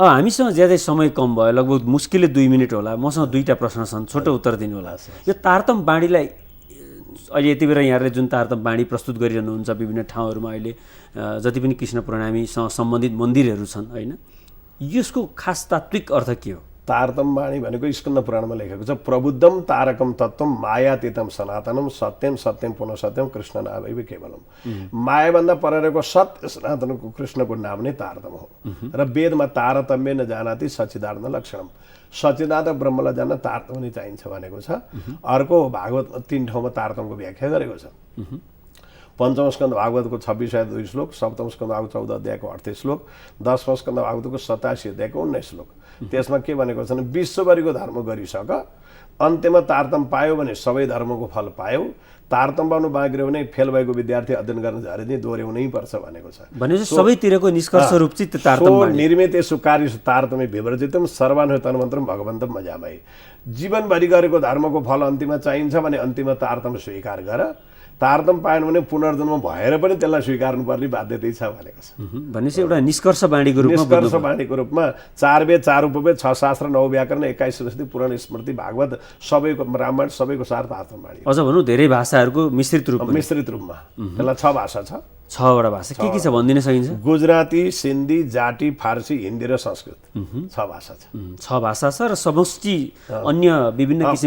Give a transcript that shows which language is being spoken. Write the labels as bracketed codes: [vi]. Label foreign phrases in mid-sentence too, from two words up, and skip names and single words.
[ne] हामीसँग ज्यादै समय कम भयो, लगभग मुस्किलले 2 मिनट होला। मसँग 2टा प्रश्न छन्, छोटो उत्तर दिनु होला। यो तारतम बाणीलाई अहिले यति बेला यहाँले जुन तारतम बाणी प्रस्तुत गरिरहनुहुन्छ विभिन्न ठाउँहरूमा, अहिले जति पनि कृष्ण प्रणामीसँग सम्बन्धित मन्दिरहरू छन् होइन, यसको खास तात्विक अर्थ के हो? तारतम बाणी भनेको स्कन्द पुराणमा लेखेको छ, [sa] प्रबुद्धम तारकम तत्त्वम मायातीतम सनातनम सत्यम सत्यम पुनः सत्यम कृष्ण नामैव केवलम। [ne] मायाभन्दा पर रहेको सत्य सनातनको कृष्णको नाम नै तारतम हो। र वेदमा [sa] तारतम्य न जानाति सच्चिदानन्द लक्षणम, [ne] सच्चिदानन्द ब्रह्मलाई जान्न तारतम नै चाहिन्छ भनेको छ। अर्को भागवतमा 3 ठाउँमा तारतमको व्याख्या गरेको छ। पञ्चम स्कन्द भागवतको 26 अध्याय 2 श्लोक, सप्तम स्कन्द भागवत 14 अध्यायको 38 श्लोक, 10वां स्कन्द भागवतको 87 अध्यायको 19 श्लोक। त्यसमा के भनेको छ भने विश्वभरिको धर्म गरिसक अन्त्यमा तारतम पायो भने सबै धर्मको फल पायो, तारतम पाउनु बाँकी रह्यो भने फेल भएको विद्यार्थी अध्ययन गर्न झरे चाहिँ दोहोऱ्याउनै पर्छ भनेको छ। भनेपछि सबैतिरको निष्कर्ष रूप चाहिँ तारतम बाणी। [sa] निर्मित कार्य तारतमे विवर्जितम सर्वान तन्मन्त्रम भगवन्तम मजामै। [ne] जीवनभरि गरेको धर्मको फल अन्तिममा चाहिन्छ भने अन्तिममा तारतम स्वीकार गर। तारतम पाएन भने पुनर्जन्म भएर पनि त्यसलाई स्वीकार्नुपर्ने बाध्यता छ भनेको छ। भनेपछि एउटा निष्कर्ष बाणीको रूपमा, निष्कर्ष बाणीको रूपमा 4 वेद 4 उपवेद 6 शास्त्र 9 व्याकरण 21 श्रुति पुराण स्मृति भागवत सबैको रामायण सबैको सार तारतम बाणी। अझ भनौँ धेरै भाषाहरूको मिश्रित रूपमा, त्यसलाई 6 भाषा छ, 6वटा भाषा के छ भनिदिन सकिन्छ? गुजराती, सिन्धी, जाटी, फारसी, हिन्दी र संस्कृत, 6 भाषा छ। 6 भाषा छ र समष्टि अन्य विभिन्न किसिमका,